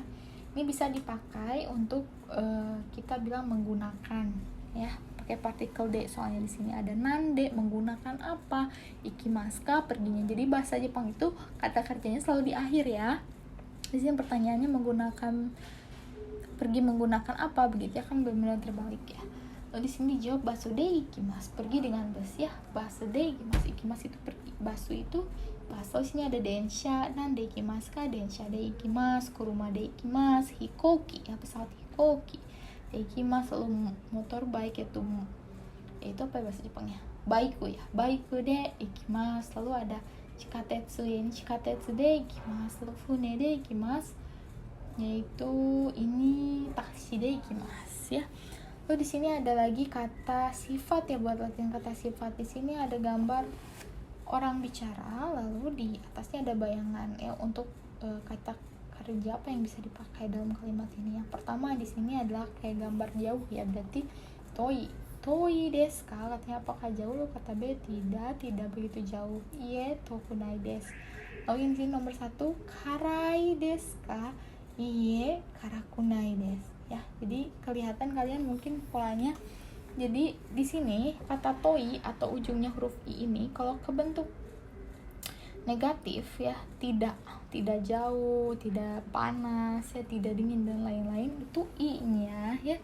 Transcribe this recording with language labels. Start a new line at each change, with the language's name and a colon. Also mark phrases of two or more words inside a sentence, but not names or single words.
Indonesian: Ini bisa dipakai untuk kita bilang menggunakan ya, pakai partikel de, soalnya di sini ada nande, menggunakan apa, ikimaska, perginya. Jadi bahasa Jepang itu kata kerjanya selalu di akhir ya. Di sini pertanyaannya pergi menggunakan apa, begitu ya, kan benar-benar terbalik ya. Lalu di sini dijawab
Japanese: バスで行きます,
Indonesian: pergi dengan bus ya.
Japanese: バスで行きます、行きます
Indonesian: itu pergi,
Japanese: basu itu basu.
Indonesian: Di sini ada
Japanese: 電車、何で行きますか、電車で行きます、車で行きます、飛行機
Indonesian: ya, pesawat
Japanese: 飛行機で行きます.
Indonesian: Lalu
English: motor bike
Indonesian: itu apa bahasa Jepangnya, baiku ya,
Japanese: バイクで行きます.
Indonesian: Lalu ada chikatetsu ya, ini
Japanese: 地下鉄で行きます. Lalu 船で行きます,
Indonesian: yaitu ini
Japanese: タクシーで行きます
Indonesian: ya. Lalu di sini ada lagi kata sifat ya, buat latihan kata sifat. Di sini ada gambar orang bicara, lalu di atasnya ada bayangan ya untuk kata kerja apa yang bisa dipakai dalam kalimat ini. Yang pertama di sini adalah kayak gambar jauh ya, berarti
Japanese: 遠いですか,
Indonesian: katanya apakah jauh, lo kata B tidak begitu jauh,
Japanese: いいえ遠くないです.
Indonesian: Lalu yang sini nomor
Japanese: 1 辛いですか、いいえ辛くないです ya.
Indonesian: Jadi kelihatan kalian mungkin polanya. Jadi di sini kata toi atau ujungnya huruf i ini kalau ke bentuk negatif ya, tidak jauh, tidak panas ya, tidak dingin dan lain-lain, itu i-nya ya.